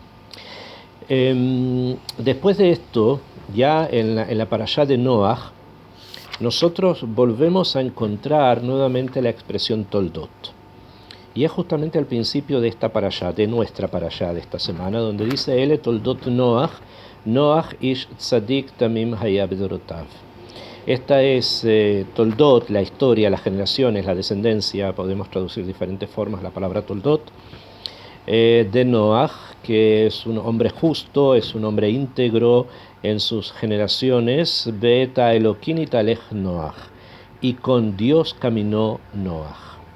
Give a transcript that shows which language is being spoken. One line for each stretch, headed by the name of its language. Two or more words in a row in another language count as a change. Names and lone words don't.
Spanish: Después de esto, ya en la parashá de Noach, nosotros volvemos a encontrar nuevamente la expresión Toldot. Y es justamente al principio de esta parashá, de nuestra parashá de esta semana, donde dice
Hebrew: אלה תולדות נח, נח איש צדיק תמים היה בדורותיו.
Spanish: Esta es Toldot, la historia, las generaciones, la descendencia, podemos traducir de diferentes formas la palabra Toldot, de Noach, que es un hombre justo, es un hombre íntegro en sus generaciones,
Hebrew: את האלהים התהלך נח,
Spanish: y con Dios caminó Noach.